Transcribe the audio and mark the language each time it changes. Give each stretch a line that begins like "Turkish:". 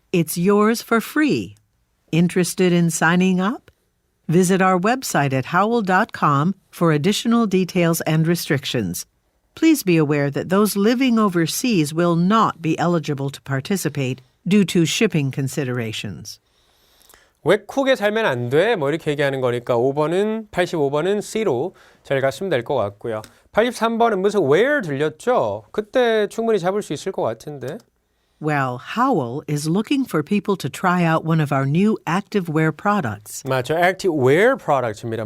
English: It's yours for free. Interested in signing up? Visit our website at howell.com for additional details and restrictions. Please be aware that those living overseas will not be eligible to participate due to shipping considerations.
Korean: 왜 쿡에 살면 안 돼? 뭐 이렇게 얘기하는 거니까 85번은 C로 잘 갔으면 될 것 같고요. 83번은 무슨 where 들렸죠? 그때 충분히 잡을 수 있을 것 같은데.
English: Well, Howell is looking for people to try out one of our new activewear products.
Korean: 맞죠. activewear products입니다.